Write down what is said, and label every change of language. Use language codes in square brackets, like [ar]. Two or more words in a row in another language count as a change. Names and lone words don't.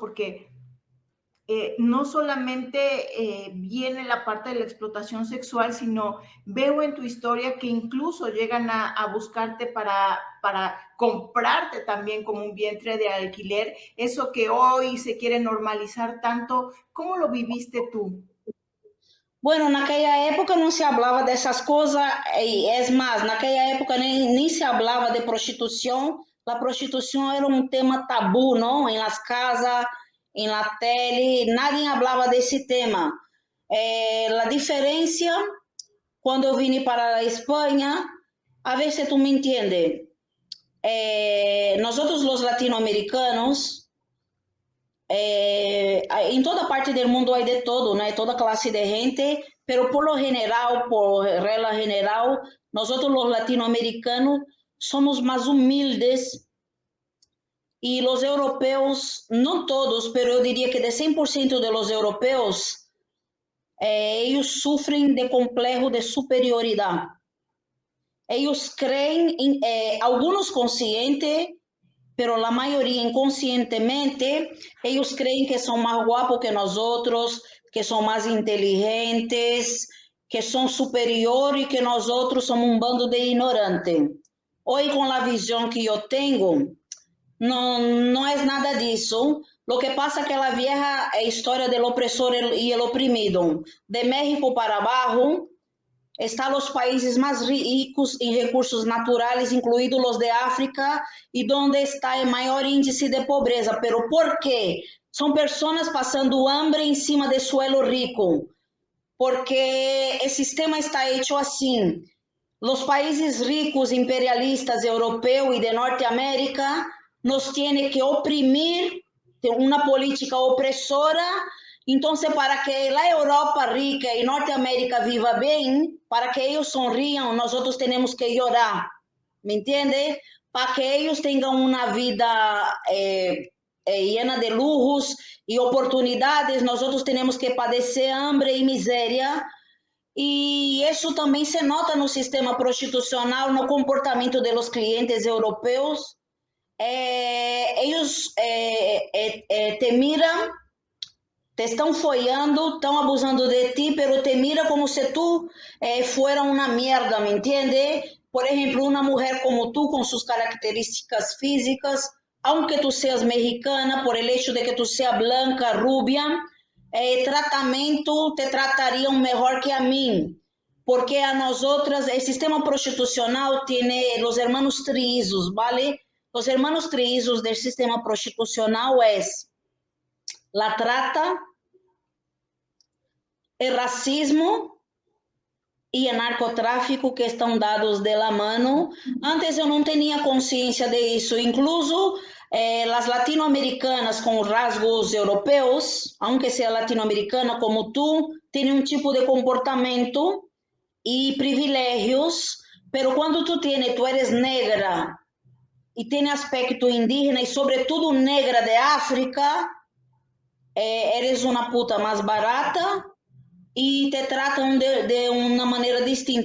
[es] Porque no solamente viene la parte de la explotación sexual, sino veo en tu historia que incluso llegan a buscarte para comprarte también como un vientre de alquiler, eso que hoy se quiere normalizar tanto. ¿Cómo lo viviste tú? Bueno, [pt] naquela época não se falava dessas coisas, é mais, naquela época nem se falava de prostituição. A prostituição era um tema tabu, não? Em [es] las casas, [pt] em [es] la tele, nadie [pt] falava desse tema. A diferença, quando eu vim para a Espanha, a ver se tu me entiende. Nós, os latino-americanos, em toda parte do mundo há de todo, né? Toda classe de gente, [es] pero por lo general, por regla general, nosotros los latinoamericanos somos [pt] mais humildes e os europeus, não todos, pero eu diria que de 100% [es] de los [pt] europeus, eles sofrem de complexo de superioridade. Eles creem, alguns conscientes, [es] pero la mayoría inconscientemente, ellos creen que son más guapos que nosotros, que son más inteligentes, que son superiores y que nosotros somos un bando de ignorantes. Hoy con la visión que yo tengo, no es nada disso. Lo que pasa es que la vieja historia del opresor y el oprimido, de México para abajo, [pt] estão os países mais ricos em recursos naturais, incluídos os de África, e onde está o maior índice de pobreza. Pero por quê? São pessoas passando hambre em cima de [es] suelo rico, [pt] porque o sistema está hecho assim. Os países ricos, imperialistas, europeus e de Norteamérica, nos têm que oprimir, uma política opressora. Então, para que a Europa rica e Norteamérica viva bem, para que eles sonriam, nós outros temos que chorar, me entende? Para que eles tenham uma vida [es] llena de lujos [pt] e oportunidades, nós outros temos que padecer hambre e miséria. E isso também se nota no sistema prostitucional, no comportamento dos clientes europeus. Eles te miram te estão folhando, estão abusando de ti, [es] pero te mira como se tú fuera una mierda, ¿me entiende? Por ejemplo, una mujer como tú, con sus características físicas, aunque tú seas mexicana, por el hecho de que tú seas blanca, rubia, tratamento te tratarían mejor que a mí. Porque a nosotras, el sistema prostitucional tiene los hermanos trillizos, ¿vale? Los hermanos trillizos del sistema prostitucional es la trata, [pt] o racismo e o narcotráfico que estão dados [es] de la mano. [pt] Antes eu não tinha consciência disso, incluso as latino-americanas com rasgos europeus, aunque seja latino-americana como tu, tem um tipo de comportamento e privilégios, pero quando [es] tu eres negra [pt] e tem aspecto indígena e sobretudo negra de África, eres uma puta mais barata e te tratam de uma maneira distinta.